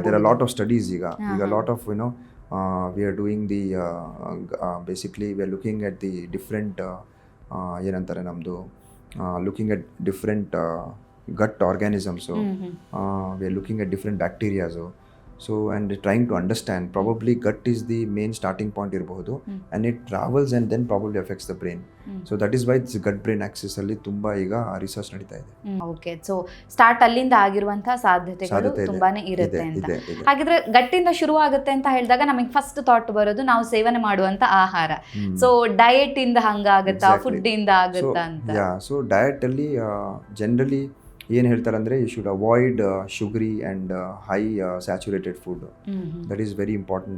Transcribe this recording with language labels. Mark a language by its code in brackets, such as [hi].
[en] there are lot of studies ಈಗ lot of we are doing the basically we are looking at the different [kn] ಏನಂತಾರೆ ನಮ್ಮದು [en] Looking at different gut organisms, we are looking at different bacterias. So and trying to understand, probably gut is the main starting point irಬಹುದು, and it travels and then probably affects the brain. So that is why this gut brain axis [kn] ಅಲ್ಲಿ ತುಂಬಾ ಈಗ research ನಡೀತಾ ಇದೆ. Okay. So start ಅಲ್ಲಿಂದ ಆಗಿರುವಂತಹ ಸಾಧ್ಯತೆಗಳು ತುಂಬಾನೇ ಇರುತ್ತೆ ಅಂತ. ಹಾಗಿದ್ರೆ ಗಟ್ಟಿಂದ ಶುರು ಆಗುತ್ತೆ ಅಂತ ಹೇಳಿದಾಗ ನಮಗೆ ಫಸ್ಟ್ ಥಾಟ್ ಬರೋದು ನಾವು ಸೇವನೆ ಮಾಡುವಂತ ಆಹಾರ. ಸೊ ಡಯಟ್ ಇಂದ ಹಂಗಾಗುತ್ತಾ, ಫುಡ್ ಇಂದ ಆಗುತ್ತಾ ಅಂತ? ಸೊ ಡಯಟ್ ಅಲ್ಲಿ ಜನರಲಿ ಏನು ಹೇಳ್ತಾರೆ ಅಂದರೆ [en] You should avoid sugary and high saturated food. That is very important.